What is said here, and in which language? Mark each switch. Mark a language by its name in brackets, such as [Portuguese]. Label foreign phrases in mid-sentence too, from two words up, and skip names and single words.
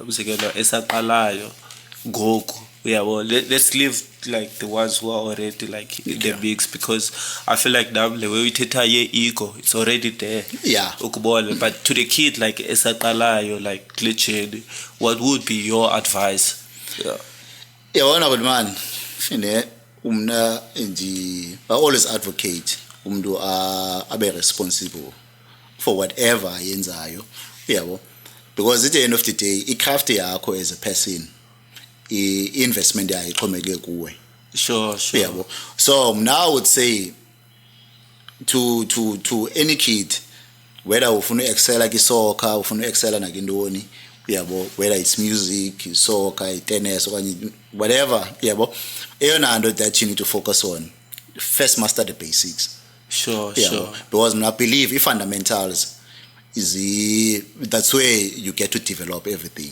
[English] Let's leave like the ones who are already like in the mix, because I feel like now the way we take ego, it's already there. But to the kid like esaqalayo, like glitching, what would be your advice? Honorable man, I always advocate [Xhosa] umntu abe [English] responsible for whatever yenzayo, because at the end of the day [Xhosa] icraft yakho [English] as a person, investment [Xhosa] yakho ixhomekeke kuwe. [English] Sure. So now I would say to any kid, whether ufuna excel like soccer, [Xhosa] ufuna excel nakindoni, yabo, [English] whether it's music, soccer, tennis, or whatever, yabo, that you need to focus on. First, master the basics. Sure. Because I believe fundamentals that's where you get to develop everything.